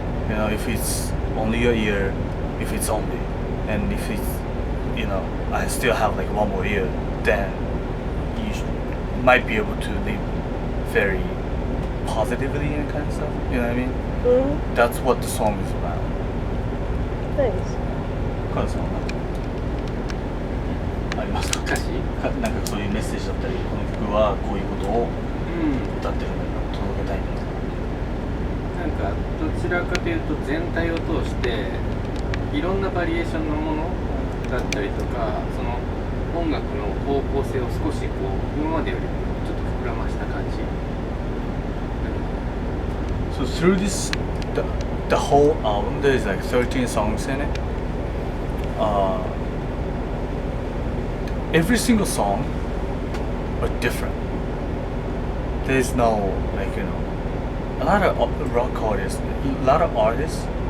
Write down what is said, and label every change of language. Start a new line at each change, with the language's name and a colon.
English: You know, if it's only a year, if it's only, and if it's, you know, I still have like 1 more year, then you might be able to live very positively and kind of stuff. You know what I mean? Mm-hmm. That's what the song is about. Nice.
Japanese: カズさんはありますか？歌詞なんかそういうメッセージだったり、この曲はこういうことをうん歌ってるんだよ、届けたいんだよ。なんかどちらかというと全体を通していろんなバリエーションのものだったりとか、その音楽の方向性を少しこう今までよりもちょっと膨らました感じ。
English: So through this, the whole album, there's like 13 songs in it. Every single song are different. There's no, like, you know, a lot of rock artists, a lot of artists,